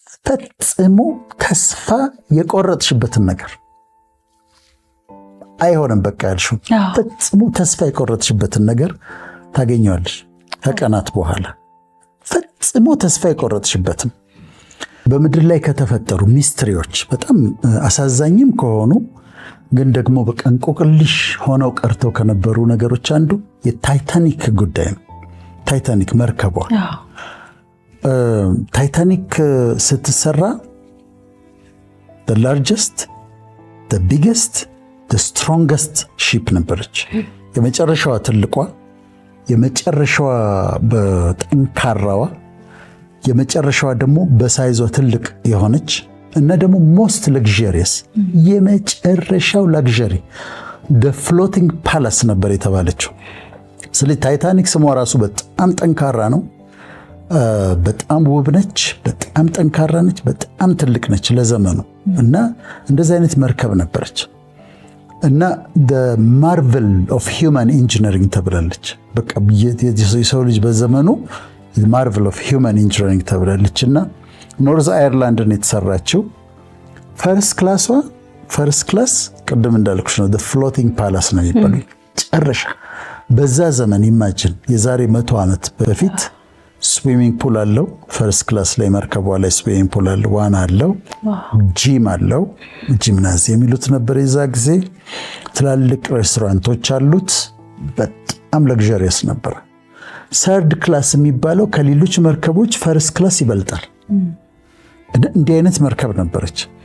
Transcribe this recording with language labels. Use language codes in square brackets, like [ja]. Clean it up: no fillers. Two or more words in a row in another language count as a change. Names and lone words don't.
[am] ፈጽሞ ተስፋ የቆረጥሽበትን ነገር አይሆንም በቃ ያልሽው ፈጽሞ ተስፋ የቆረጥሽበትን ነገር ታገኘዋለሽ ከቀናት በኋላ። ፈጽሞ ተስፋ የቆረጥሽበትን በምድር ላይ ከተፈጠሩ ሚስትሪዎች በጣም አሳዛኝም ከሆኑ ግን ደግሞ በቃ እንቆቅልሽ ሆነው ቀርተው ከነበሩ ነገሮች አንዱ የታይታኒክ ጉዳይ ነው። ታይታኒክ መርከቧ ታይታኒክ ስትሰራ [en] the largest, the biggest, the strongest ship [am] ነበረች። የመጨረሻዋ ትልቋ፣ የመጨረሻዋ በጠንካራዋ፣ የመጨረሻዋ ደግሞ በሳይዟ ትልቅ የሆነች እና ደግሞ [en] most luxurious [am] የመጨረሻው ላግዠሪ [en] the floating palace [am] ነበር የተባለችው። ስለዚህ ታይታኒክ ስሟ ራሱ በጣም ጠንካራ ነው። በጣም ውብ ነች፣ በጣም ጠንካራ ነች፣ በጣም ትልቅ ነች ለዘመኑ እና እንደዚህ አይነት መርከብ ነበረች እና [en] the marvel of human engineering [am] ተብላለች። በቃ የሰው ልጅ በዘመኑ [en] marvel of human engineering [am] ተብላለች እና ኖርዝ አየርላንድን የተሰራችው [en] first class [am] ቅድም እንዳልኩሽ ነው [en] the floating palace [am] ነው የሚባለው ጨረሻ በዛ ዘመን ኢማጂን የዛሬ 100 ዓመት በፊት [en] swimming pool [am] አለው [en] first class [am] ላይ መርከቧ ላይ [en] swimming pool [am] አለው፣ ዋና አለው፣ ጂም አለው፣ ጂምናዚየም የሚሉት ነበር የዛ ጊዜ። ትላልቅ ሬስቶራንቶች አሉት። በጣም ለግዠሪየስ ነበር። [en] third class [am] የሚባለው ከሌሎች መርከቦች [en] first class [am] ይበልጣል። እንዲህ አይነት መርከብ ነበረች።